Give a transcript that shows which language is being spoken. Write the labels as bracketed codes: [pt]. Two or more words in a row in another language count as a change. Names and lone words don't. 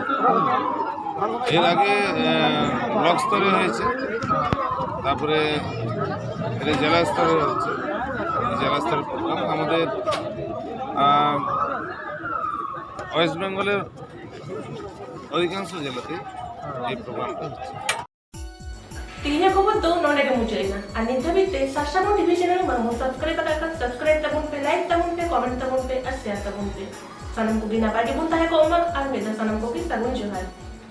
[bn] এর আগে ব্লক স্তরে হয়েছে, তারপরে এটা জেলা স্তরে হচ্ছে। জেলা স্তরের প্রোগ্রাম আমাদের ওয়েস্ট বেঙ্গলের অধিকাংশ জেলাতে এই প্রোগ্রামটা হচ্ছে। [sat] ᱛᱮᱦᱮᱧᱟᱜ ᱠᱷᱚᱵᱚᱨ ᱫᱚ ᱱᱚᱰᱮ ᱜᱮ ᱢᱩᱪᱟᱹᱫ ᱮᱱᱟ ᱟᱨ ᱱᱤᱛ ᱫᱷᱟᱹᱵᱤᱡ ᱛᱮ ᱥᱟᱥᱟᱵᱚᱱ [en] TV channel [sat] ᱵᱟᱝᱵᱚᱱ ᱥᱟᱵᱥᱠᱨᱟᱭᱤᱵ ᱟᱠᱟᱫ ᱠᱷᱟᱱ ᱥᱟᱵᱥᱠᱨᱟᱭᱤᱵ ᱛᱟᱵᱚᱱ ᱯᱮ, ᱞᱟᱭᱤᱠ ᱛᱟᱵᱚᱱ ᱯᱮ, ᱠᱚᱢᱮᱱᱴ ᱛᱟᱵᱚᱱ ᱯᱮ ᱟᱨ ᱥᱮᱭᱟᱨ ᱛᱟᱵᱚᱱ ᱯᱮ। ᱥᱟᱱᱟᱢ ᱠᱚᱜᱮ ᱱᱟᱯᱟᱭ ᱜᱮᱵᱚᱱ ᱛᱟᱦᱮᱸ ᱠᱚᱜ ᱢᱟ ᱟᱨ ᱢᱤᱫ ᱫᱷᱟᱣ ᱥᱟᱱᱟᱢ ᱠᱚᱜᱮ ᱥᱟᱹᱜᱩᱱ ᱡᱚᱦᱟᱨ।